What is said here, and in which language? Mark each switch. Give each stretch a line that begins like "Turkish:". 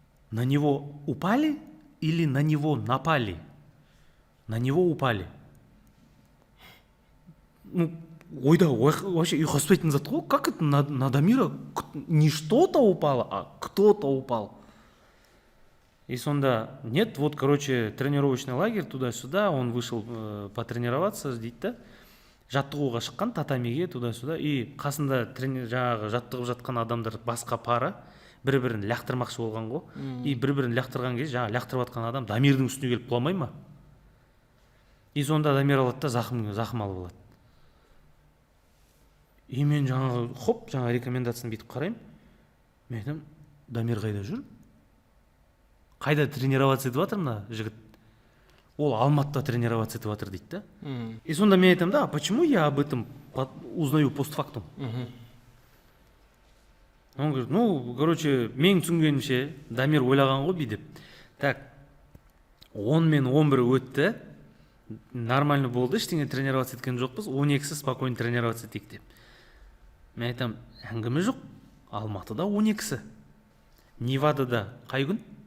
Russian: На него упали или на него напали? На него упали.
Kazakh: Ойда вообще ұйқаспайтын зат ғой.
Russian: Как это на Дамира не что-то упало, а кто-то упал?
Kazakh: И сонда,
Russian: нет, вот, короче, тренировочный лагерь туда-сюда, он вышел потренироваться,
Kazakh: дейді да. Жаттығуға шыққан татамиге
Russian: туда-сюда,
Kazakh: и қасында жаңағы жаттығып жатқан адамдар басқа пара, бір-бірін лақтырмақшы болған ғой. И бір-бірін лақтырған кезде, жаңағы лақтырып жатқан адам Дамирдің үстіне келіп құламай ма? И сонда Дамир алады да зақым алып алады. И мен жаңағы рекомендацияны бүйтіп қараймын. Мен айтам, Дамир қайда жүр? Қайда тренироваться етіп жатыр мына жігіт? Ол Алматыда тренироваться етіп жатыр дейді да. И сонда мен айтам,
Russian: да, почему я об этом узнаю постфактум? Он говорит, короче,
Kazakh: мен түсінгенімше Дамир ойлаған ғой бүйтіп. Так, 10 мен 11 өтті, нормально болды, ештеңе тренироваться еткен жоқпыз, 12-сі спокойно тренироваться етейік деп. Мен айтам, әңгіме жоқ, Алматыда 12-сі. Невадада қай күн?